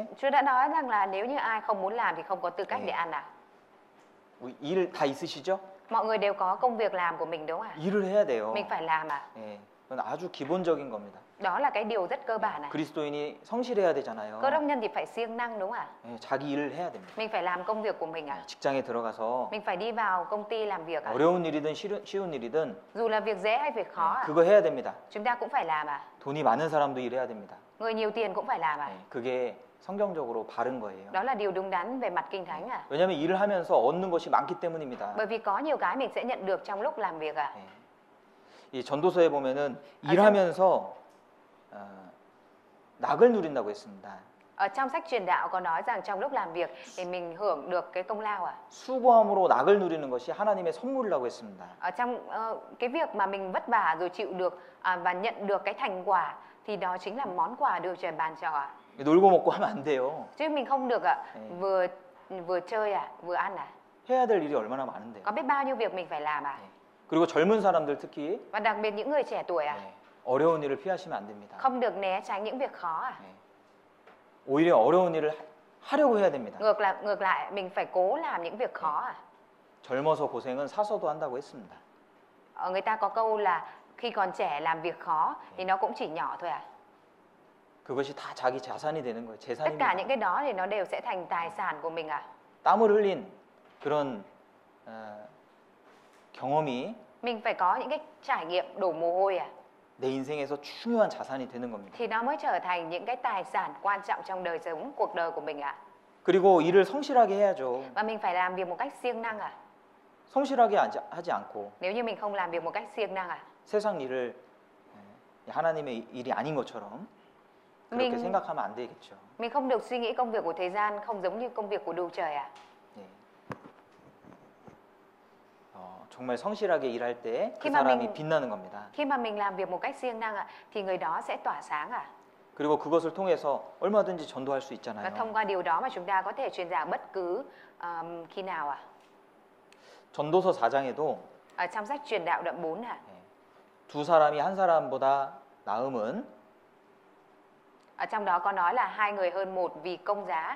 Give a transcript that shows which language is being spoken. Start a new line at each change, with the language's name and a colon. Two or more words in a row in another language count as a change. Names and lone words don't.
Vietnamese: Chúa đã nói rằng là nếu như ai không muốn làm thì không có tư cách để ăn ạ.
Korean: 일 다 있으시죠?
Vietnamese: Mọi người đều có công việc làm của mình đúng không ạ?
Korean: 일을 해야 돼요.
Vietnamese: Mình phải làm ạ.
Korean: 예. 그건 아주 기본적인 겁니다.
Vietnamese: Đó là cái điều rất cơ bản ạ.
Korean: 그리스도인이 성실해야 되잖아요.
Vietnamese: Cơ đốc nhân thì phải siêng năng đúng không ạ?
Korean: 예, 자기 일을 해야 됩니다.
Vietnamese: Mình phải làm công việc của mình ạ.
Korean: 직장에 들어가서
Vietnamese: Mình phải đi vào công ty làm việc ạ.
Korean: 어려운 일이든 쉬운 일이든
Vietnamese: Dù là việc dễ hay việc khó ạ.
Korean: 그거 해야 됩니다.
Vietnamese: Chúng ta cũng phải làm ạ.
Korean: 돈이 많은 사람도 일해야 됩니다.
Vietnamese: Người nhiều tiền cũng phải làm ạ.
Korean: 예, 그게 성경적으로 바른 거예요.
Vietnamese: Đó là điều đúng đắn về mặt kinh thánh ạ.
Korean: 왜냐하면 일을 하면서 얻는 것이 많기 때문입니다.
Vietnamese: Bởi vì có nhiều cái mình sẽ nhận được trong lúc làm việc ạ.
Korean: 예. 이 전도서에 보면은 일하면서 낙을 누린다고 했습니다.
Vietnamese: Ở trong sách truyền đạo có nói rằng trong lúc làm việc thì mình hưởng được cái công lao ạ.
Korean: 수고함으로 낙을 누리는 것이 하나님의 선물이라고 했습니다.
Vietnamese: Ở trong cái việc mà mình vất vả rồi chịu được và nhận được cái thành quả thì đó chính là món quà được trời ban cho ạ.
Korean: 놀고 먹고 하면 안 돼요.
Vietnamese: Chứ mình không được ạ. Vừa chơi ạ, vừa ăn ạ.
Korean: 해야 될 일이 얼마나 많은데요.
Vietnamese: Có biết bao nhiêu việc mình phải làm ạ.
Korean: 그리고 젊은 사람들 특히
Vietnamese: Và đặc biệt những người trẻ tuổi ạ.
Korean: 어려운 일을 피하시면 안 됩니다.
Vietnamese: Không được né tránh những việc khó ạ.
Korean: 오히려 어려운 일을 하려고 해야 됩니다.
Vietnamese: Ngược lại mình phải cố làm những việc khó ạ.
Korean: 젊어서 고생은 사서도 한다고 했습니다.
Vietnamese: Người ta có câu là khi còn trẻ làm việc khó thì nó cũng chỉ nhỏ thôi ạ.
Korean: 그것이 다 자기 자산이 되는 거예요.
Vietnamese: Tất cả
Korean: 재산입니다.
Vietnamese: những cái đó thì nó đều sẽ thành tài sản của mình ạ.
Korean: 땀을 흘린 그런 경험이
Vietnamese: Mình phải có những cái trải nghiệm đổ mồ hôi ạ.
Korean: 내 인생에서 중요한 자산이 되는 겁니다.
Vietnamese: Thì nó mới trở thành những cái tài sản quan trọng trong đời sống, cuộc đời của mình ạ.
Korean: 그리고 일을 성실하게 해야죠.
Vietnamese: Và mình phải làm việc một cách siêng năng ạ.
Korean: 성실하게 하지 않고
Vietnamese: Nếu như mình không làm việc một cách siêng năng ạ.
Korean: 세상 일을 하나님의 일이 아닌 것처럼 그렇게
Vietnamese: mình
Korean: 생각하면 안 되겠죠.
Vietnamese: Mình không được suy nghĩ công việc của thế gian không giống như công việc của đồ trời ạ.
Korean: 네. 정말 성실하게 일할 때 그
Vietnamese: khi mà
Korean: 사람이
Vietnamese: mình
Korean: 빛나는 겁니다.
Vietnamese: khi mà mình làm việc một cách siêng năng ạ thì người đó sẽ tỏa sáng ạ.
Korean: 그리고 그것을 통해서 얼마든지 전도할 수
Vietnamese: Và
Korean: 있잖아요.
Vietnamese: thông qua điều đó mà chúng ta có thể truyền giảng bất cứ khi nào ạ.
Korean: 전도서 4장에도
Vietnamese: Ở trong sách truyền đạo đoạn 4 ạ.
Korean: 두 사람이 한 사람보다 나음은
Vietnamese: Ở trong đó có nói là hai người hơn một vì công giá.